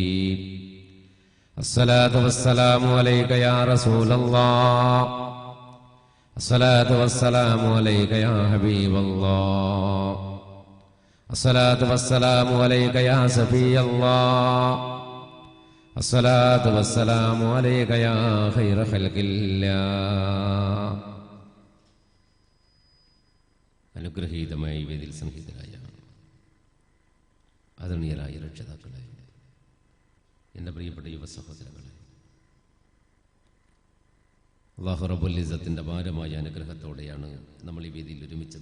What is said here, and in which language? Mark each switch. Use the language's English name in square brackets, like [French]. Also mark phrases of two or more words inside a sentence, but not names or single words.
[Arabic] الصلاة والسلام عليك يا رسول الله الصلاة والسلام عليك يا حبيب الله الصلاة والسلام عليك يا سفي الله الصلاة والسلام عليك يا خير خلق الله [Malayalam] അനുഗ്രഹീതമായ വേദിയിൽ സംഹിതരായ ആദരണീയരായ രക്ഷിതാക്കളെ, എൻ്റെ പ്രിയപ്പെട്ട യുവ സഹോദരങ്ങളെ, അല്ലാഹു റബ്ബുൽ ഇസ്സത്തിൻ്റെ ഭാരമായ അനുഗ്രഹത്തോടെയാണ് നമ്മൾ ഈ വേദിയിൽ ഒരുമിച്ചത്.